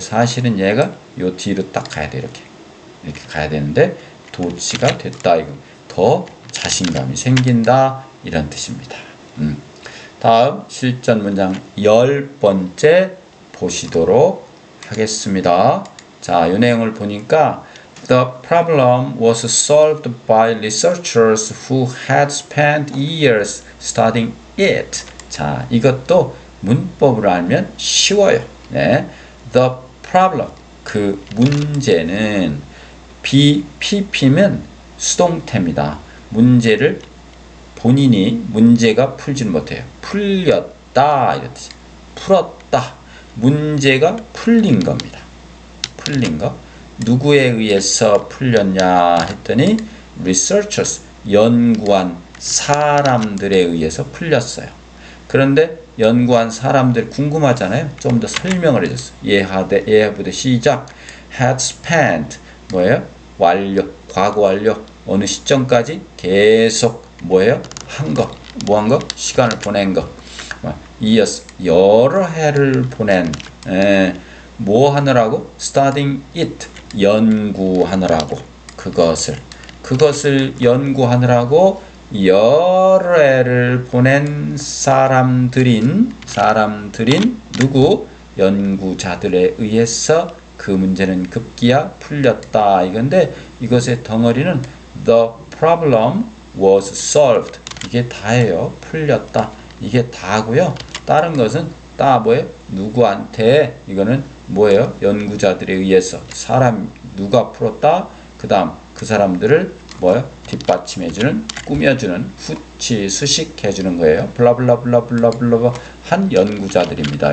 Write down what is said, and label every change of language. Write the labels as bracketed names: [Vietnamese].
[Korean] 사실은 얘가 요 뒤로 딱 가야 돼. 이렇게 가야 되는데 도치가 됐다. 이거 더 자신감이 생긴다. 이런 뜻입니다. 다음 실전 문장 10번째 보시도록 하겠습니다. 자, 이 내용을 보니까 [English] The problem was solved by researchers who had spent years studying it. [Korean] 자, 이것도 문법을 알면 쉬워요. The problem, 그 문제는 PP면 수동태입니다. 문제를 본인이 문제가 풀지는 못해요. 풀렸다 이런 뜻. 풀었다. 문제가 풀린 겁니다. 풀린 거. 누구에 의해서 풀렸냐 했더니 researchers, 연구한 사람들에 의해서 풀렸어요. 그런데 연구한 사람들 궁금하잖아요. 좀 더 설명을 해줬어요. 예하부터 시작. had spent 뭐예요? 완료, 과거 완료. 어느 시점까지 계속 뭐예요? 한 거, 뭐 한 거? 시간을 보낸 거. years, 여러 해를 보낸 뭐 하느라고? studying it, 연구하느라고. 그것을 연구하느라고 여러 해를 보낸 사람들인 누구? 연구자들에 의해서 그 문제는 급기야 풀렸다. 이건데 이것의 덩어리는 [English] the problem was solved. [Korean] 이게 다예요. 풀렸다. 이게 다고요. 다른 것은 다 뭐예요? 누구한테 이거는 뭐예요? 연구자들에 의해서 누가 풀었다. 그 다음 그 사람들을 뭐예요? 뒷받침해주는, 꾸며주는, 수식해주는 거예요. 블라블라블라블라블라 한 연구자들입니다.